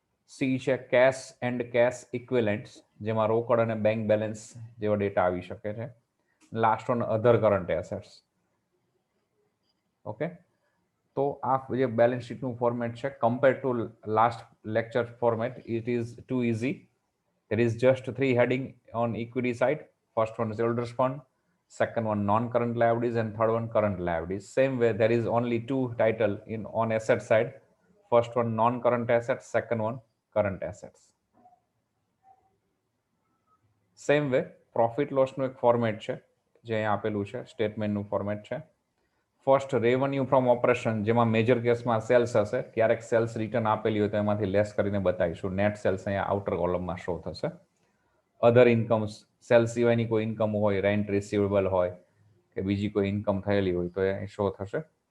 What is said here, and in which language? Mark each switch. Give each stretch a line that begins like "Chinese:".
Gujarati: C છે cache and cache ઇક્વિવેલન્ટ્સ, જેમાં રોકડ અને બેંક બેલેન્સ જેવા ડેટા આવી શકે છે. લાસ્ટ વન અધર કરંટ એસેટ્સ. ઓકે, તો આ જે બેલેન્સ શીટનું ફોર્મેટ છે
English: Compare to last lecture format, it is too easy. There is just three heading on equity side. First one is shareholders fund, second one non-current liabilities, and third one current liabilities. Same way, there is only two title on asset side. First one non-current assets, second one current assets. Same way, profit loss
Gujarati: નું એક format છે જે અહીંયા આપેલું છે, સ્ટેટમેન્ટનું format છે. First revenue from operation, જેમાં major કેસમાં સેલ્સ હશે, ક્યારેક સેલ્સ રિટર્ન આપેલી હોય તો એમાંથી લેસ કરીને બતાવીશું. નેટ સેલ્સ અહીંયા આઉટર કોલમમાં શો થશે. અધર ઇન્કમ્સ, સેલ્સ સિવાયની કોઈ ઇન્કમ હોય, રેન્ટ રિસીવેબલ હોય કે બીજી કોઈ ઇન્કમ થયેલી હોય તો એ શો થશે.